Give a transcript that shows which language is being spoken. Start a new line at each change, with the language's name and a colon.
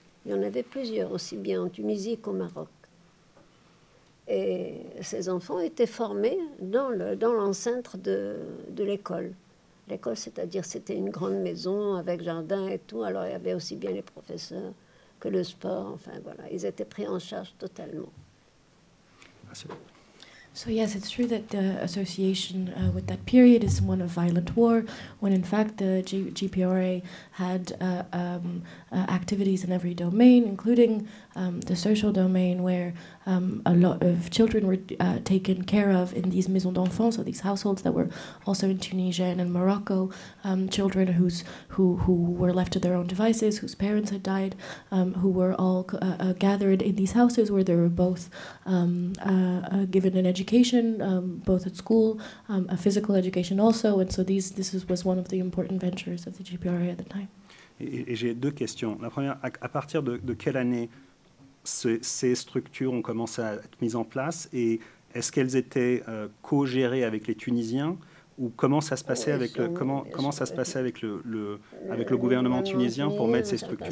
French: Il y en avait plusieurs, aussi bien en Tunisie qu'au Maroc. Et ces enfants étaient formés dans l'enceinte de l'école. L'école, c'est-à-dire, c'était une grande maison avec jardin et tout. Alors, il y avait aussi bien les professeurs que le sport. Enfin, voilà, ils étaient pris en charge totalement.
English: So yes, it's true that the association with that period is one of violent war, when in fact the GPRA had activities in every domain, including the social domain, where a lot of children were taken care of in these maisons d'enfants, so these households that were also in Tunisia and in Morocco, children who were left to their own devices, whose parents had died, who were all gathered in these houses where they were both given an education, both at school, a physical education also, and so was one of the important ventures of the GPRA at the time.
French: Et j'ai deux questions. La première, à partir de quelle année ces structures ont commencé à être mises en place, et est-ce qu'elles étaient co-gérées avec les Tunisiens, ou comment ça se passait avec comment ça se passait avec le gouvernement tunisien pour mettre ces structures?